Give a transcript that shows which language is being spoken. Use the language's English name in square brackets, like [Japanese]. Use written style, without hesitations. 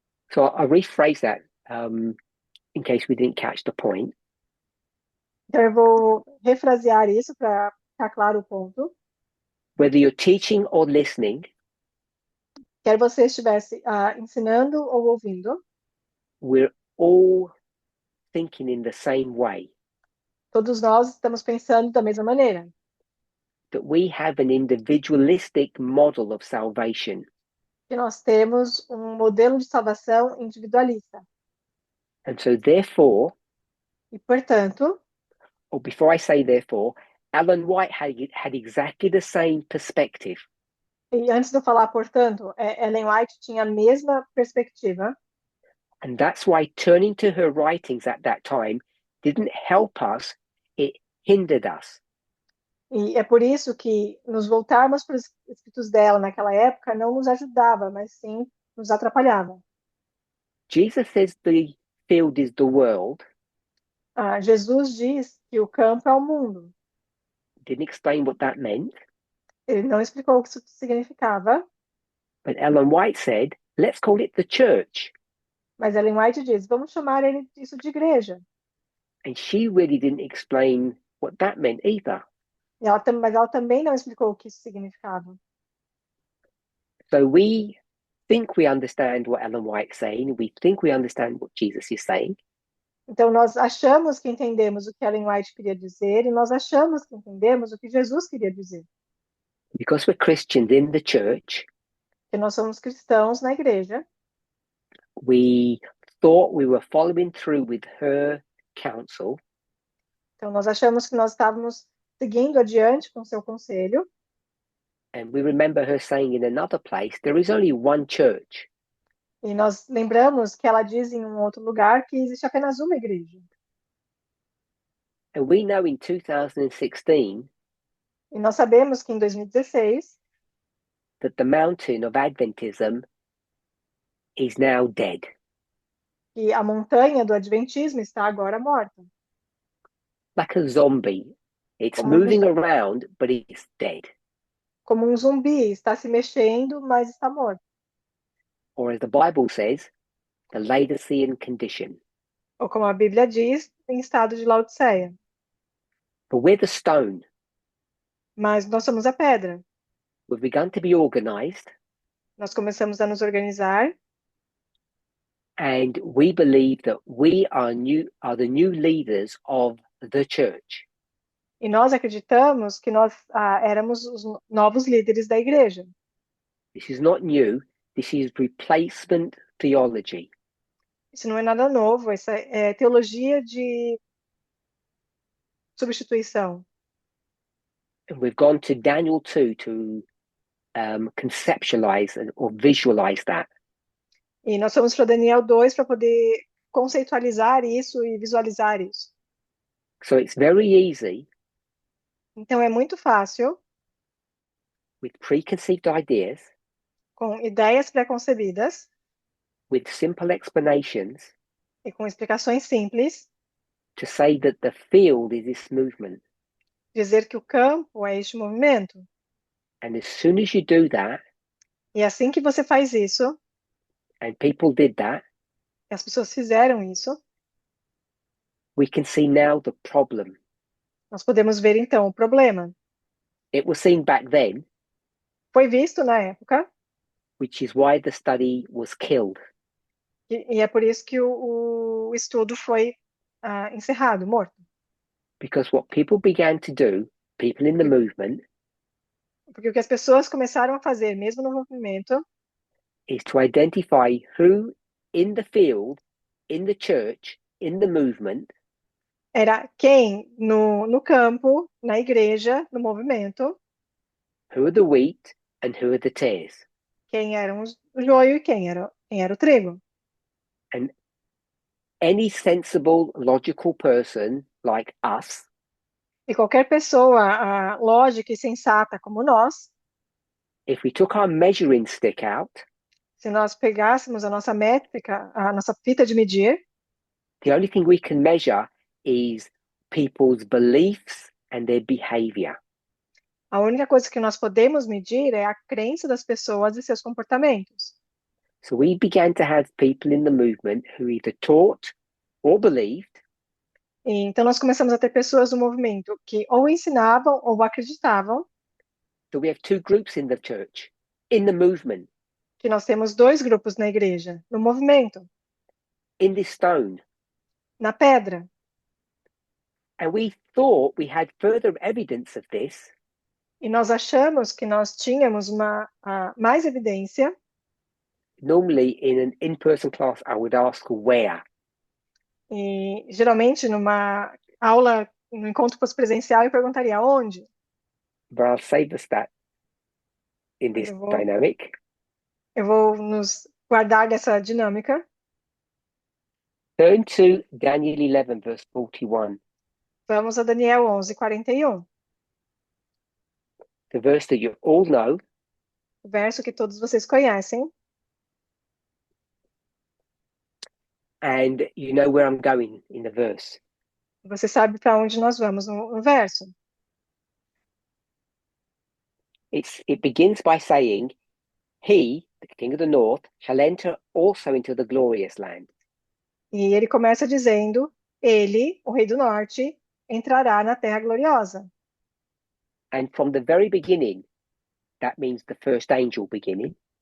[English] So I'll rephrase that in case we didn't catch the point. [Portuguese] Então, eu vou refrasear isso para ficar claro o ponto. [English] Whether you're teaching or listening, [Portuguese] Quer você estivesse ensinando ou ouvindo, [English] we're all thinking in the same way, [Portuguese] todos nós estamos pensando da mesma maneira. [English] that we have an individualistic model of salvation. [Portuguese] Que nós temos um modelo de salvação individualista. [English] And so therefore, [Portuguese] E, portanto, [English] or before I say therefore, Alan White had exactly the same perspective. [Portuguese] e antes de eu falar, portanto, Ellen White tinha a mesma perspectiva. [English] And that's why turning to her writings at that time didn't help us, it hindered us. [Portuguese] E é por isso que nos voltarmos para os escritos dela naquela época não nos ajudava, mas sim nos atrapalhava. [English] Jesus says the field is the world. [Portuguese] Jesus diz que o campo é o mundo. [English] Didn't explain what that meant. [Portuguese] Ele não explicou o que isso significava, [English] But Ellen White said, let's call it the church. [Portuguese] mas Ellen White diz, vamos chamar isso de igreja. [English] And she really didn't explain what that meant either. [Portuguese] Mas ela também não explicou o que isso significava. [English] So we think we understand what Ellen White's saying. We think we understand what Jesus is saying. [Portuguese] Então, nós achamos que entendemos o que Ellen White queria dizer e nós achamos que entendemos o que Jesus queria dizer. [English] Because we're Christians in the church, [Portuguese] Porque nós somos cristãos na igreja, [English] we thought we were following through with her counsel. [Portuguese] então nós achamos que nós estávamos seguindo adiante com seu conselho. [English] And we remember her saying in another place, there is only one church. [Portuguese] E nós lembramos que ela diz em um outro lugar que existe apenas uma igreja. [English] And we know in 2016 [Portuguese] E nós sabemos que em 2016 [English] that the mountain of Adventism is now dead. [Portuguese] que a montanha do adventismo está agora morta. [English] Like a zombie. It's [Portuguese] Como [English] moving around, but it's dead. [Portuguese] Como um zumbi, está se mexendo, mas está morto. [English] Or as the Bible says, the Laodicean condition. [Portuguese] Ou como a Bíblia diz, em estado de Laodiceia. [English] But we're the stone. [Portuguese] Mas nós somos a pedra. [English] We've begun to be organized. [Portuguese] Nós começamos a nos organizar. [English] And we believe that we are the new leaders of the church. [Portuguese] E nós acreditamos que nós éramos os novos líderes da igreja. [English] This is not new. This is replacement theology. [Portuguese] Isso não é nada novo, isso é teologia de substituição. [English] And we've gone to Daniel 2 to conceptualize or visualize that. [Portuguese] E nós fomos para Daniel 2 para poder conceitualizar isso e visualizar isso. [English] So it's very easy. [Portuguese] Então é muito fácil, [English] With preconceived ideas, [Portuguese] com ideias preconcebidas [English] with simple explanations, [Portuguese] e com explicações simples, [English] to say that the field is this movement. [Portuguese] dizer que o campo é este movimento. [English] And as soon as you do that, [Portuguese] E assim que você faz isso, [English] and people did that, [Portuguese] e as pessoas fizeram isso, [English] we can see now the problem. [Portuguese] nós podemos ver então o problema. [English] It was seen back then, [Portuguese] Foi visto na época, [English] which is why the study was killed. [Portuguese] e é por isso que o estudo foi encerrado, morto. [English] Because what people began to do, people in the movement, [Portuguese] Porque o que as pessoas começaram a fazer, mesmo no movimento, [English] is to identify who in the field, in the church, in the movement, [Portuguese] era quem no campo, na igreja, no movimento, [English] who are the wheat and who are the tares. [Portuguese] quem era o joio e quem era o trigo. [English] And any sensible, logical person like us [Portuguese] E qualquer pessoa lógica e sensata como nós, [English] if we took our measuring stick out, [Portuguese] se nós pegássemos a nossa métrica, a nossa fita de medir, [English] the only thing we can measure is people's beliefs and their behavior. [Portuguese] A única coisa que nós podemos medir é a crença das pessoas e seus comportamentos. [English] So we began to have people in the movement who either taught or believed [Portuguese] E, então, nós começamos a ter pessoas no movimento que ou ensinavam ou acreditavam [English] so we have two groups in the church, in the movement, [Portuguese] que nós temos dois grupos na igreja, no movimento, [English] in this stone. [Portuguese] na pedra. [English] And we thought we had further evidence of this [Portuguese] E nós achamos que nós tínhamos mais evidência. [English] normally in an in-person class. I would ask where. [Portuguese] E geralmente numa aula, no encontro presencial, eu perguntaria onde. [English] But I'll save us that in [Portuguese] Mas [English] this dynamic. [Portuguese] eu vou nos guardar dessa dinâmica. [English] Turn to Daniel 11, verse 41, [Portuguese] Vamos a Daniel 11:41, [English] the verse that you all know. [Portuguese] o verso que todos vocês conhecem. [English] And you know where I'm going in the verse. [Portuguese] Você sabe para onde nós vamos no verso. [English] It begins by saying, he, the king of the north, shall enter also into the glorious land. [Portuguese] E ele começa dizendo: ele, o rei do norte, entrará na terra gloriosa. [English] And from the very beginning, that means the first angel beginning.